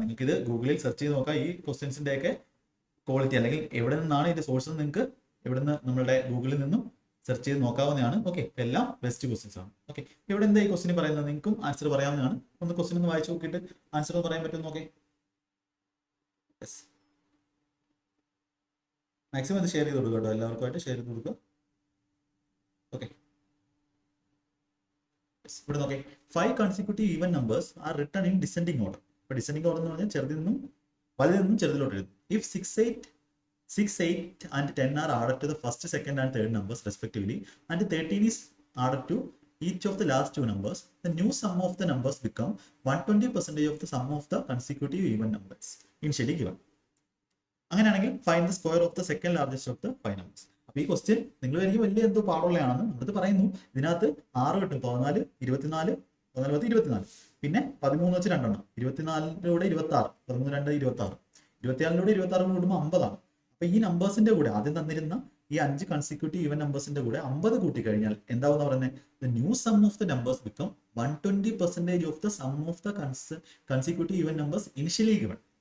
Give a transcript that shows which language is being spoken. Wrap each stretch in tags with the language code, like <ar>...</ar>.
<ml>നിങ്ങൾക്ക് ഇത് ഗൂഗിളിൽ സെർച്ച് ചെയ്ത് നോക്കാം. ഈ ക്വസ്റ്റ്യൻസിന്റെ ഒക്കെ ക്വാളിറ്റി, അല്ലെങ്കിൽ എവിടെ നിന്നാണ് ഇതിന്റെ സോഴ്സ്, നിങ്ങൾക്ക് എവിടുന്ന് നമ്മളുടെ ഗൂഗിളിൽ നിന്നും സെർച്ച് ചെയ്ത് നോക്കാവുന്നതാണ്. ഓക്കെ, എല്ലാം ബെസ്റ്റ് ക്വസ്റ്റ്യൻസ് ആണ്. ഓക്കെ, ഇവിടെ എന്താ ഈ ക്വസ്റ്റ്യൻ പറയുന്നത്, നിങ്ങൾക്കും ആൻസർ പറയാവുന്നതാണ്. ഒന്ന് ക്വസ്റ്റ്യൻ ഒന്ന് വായിച്ചു നോക്കിയിട്ട് ആൻസർ ഒന്ന് പറയാൻ പറ്റും. ഓക്കെ, യെസ്, മാക്സിമം ഇത് ഷെയർ ചെയ്ത് കൊടുക്കുക കേട്ടോ, എല്ലാവർക്കുമായിട്ട് ഷെയർ ചെയ്ത് കൊടുക്കുക. ഓക്കെ, ഇവിടെ നോക്കേ,</ml> <en>5 consecutive even numbers are written in descending order.</en> <ml>ഇപ്പോൾ ഡിസെൻഡിങ് ഓർഡർ എന്ന് പറഞ്ഞാൽ ചെറുതിൽ നിന്നും ചെറുതിലോട്ട് എഴുതും.</ml> <en>If 6, 8 and 10 are added to the first, second and third numbers respectively, and 13 is added to each of the last 2 numbers, the new sum of the numbers become 120% of the sum of the consecutive even numbers initially given.</en> <ml>അങ്ങനെയാണെങ്കിൽ</ml> <en>find the square of the second largest of the 5 numbers.</en> <ml>അപ്പൊ ഈ question നിങ്ങൾ എനിക്ക് വലിയ എന്തോ പാടുള്ളതാണെന്ന് അടുത്ത് പറയുന്നു. ഇതിനകത്ത് 6 കിട്ടും, 14, 24, 14, 24, പിന്നെ 13 വെച്ച് 2 എണ്ണം, 24 26, 13, 2, 26, 24 26 കൂടുമ്പോൾ 50 ആണ്. അപ്പൊ ഈ നമ്പേഴ്സിന്റെ കൂടെ ആദ്യം തന്നിരുന്ന ഈ 5 കൺസിക്യൂട്ടീവ് ഈവൻ നമ്പേഴ്സിന്റെ കൂടെ 50 കൂട്ടി കഴിഞ്ഞാൽ എന്താവുന്ന പറയുന്നത്,</ml> <en>The new sum of the numbers become 120% of the sum of the consecutive even numbers initially given.</en>